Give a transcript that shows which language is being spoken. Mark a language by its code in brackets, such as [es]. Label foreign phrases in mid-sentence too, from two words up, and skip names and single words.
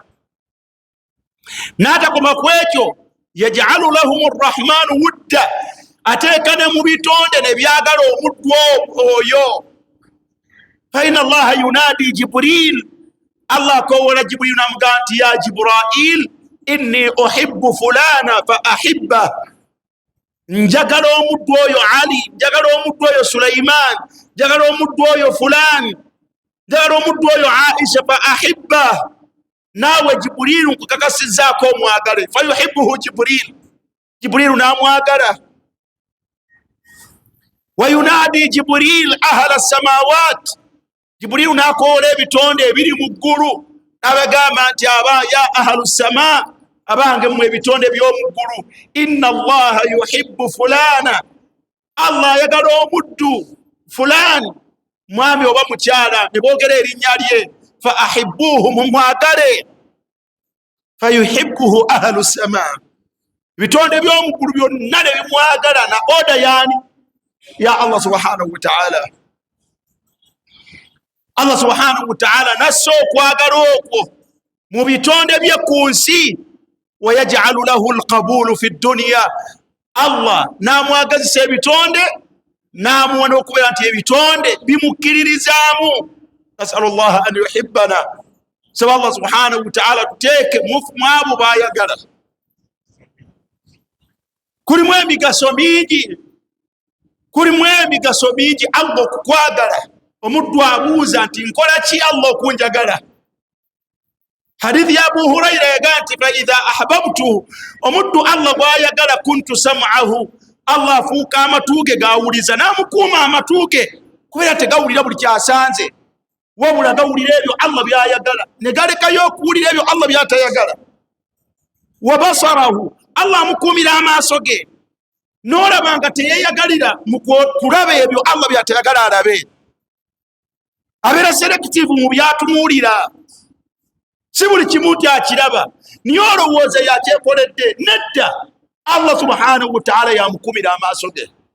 [lg] N'atakoma ku ekyo, [ar] يجعل لهم الرحمن ودا, [lg] ateeka ne mu bitonde ne byagala omuddu oyo. [ar] فإن الله ينادي جبريل, [lg] Allah akowoola Jibril n'amugamba nti [ar] يا جبريل إني أحب فلانا فأحب, [lg] njagala omuddu oyo Ali, njagala omuddu oyo Sulaiman, njagala omuddu oyo fulani, njagala omuddu oyo Aisha [ar] فأحب. [lg] Naawe Jibrilu nkukakasizzaako omwagale. [ar] فيحبه جبريل n'amwagala. وينادي جبريل أهل السماوات, [lg] Jibrilu n'akoola ebitonde ebiri mu ggulu n'abagamba nti [ar] يا أهل السماء, [lg] abange mu ebitonde by'omu ggulu, [ar] إن الله يحب فلانا, [lg] Allah ayagala omuddu fulani, mwami oba mukyala, ne boogera erinnya lye, [ar] فأحبوه, mumwagale. فيحبه أهل السماء, [lg] ebitonde by'omu ggulu byonna ne bimwagala, na oda yani ya Allah [ar] سبحانه وتعالى. [lg] Allah [ar] سبحانه وتعالى [lg] nasso okwagala okwo mu bitonde bye ku nsi, [ar] ويجعل له القبول في الدنيا, [lg] Allah n'amwagazisa ebitonde n'amuwa n'okubeera nti ebitonde bimukkiririzaamu. [ar] نسأل الله أن يحبنا, [lg] saba Allah [ar] سبحانه وتعالى [lg] tuteeke mu abo baayagala. Kulimu emigaso mingi Allah okukwagala. Omuddu abuuza nti nkola ki Allah okunjagala? hadithi ya Abu Huraira yaganti [ar] فإذا أحببت [lg] omuddu Allah bwayagala [ar] كنت سمعه [lg] Allah afuuka amatuuge gawuliza namukuma amatuuge kubera tegawulira buli kyasanze wabula gawulira ebyo Allah byayagala negalekayo okuwulira ebyo Allah byatayagala [ar] وبصره [lg] Allah amukumira amaaso ge n'olabanga teyeyagalira mu kulaba ebyo Allah byatayagala alabe abeera selective mu byatunuulira si buli kimu akiraba niyo olowooza yakyekoledde nedda Allah [ar] سبحانه وتعالى [lg] yamukumira amaaso ge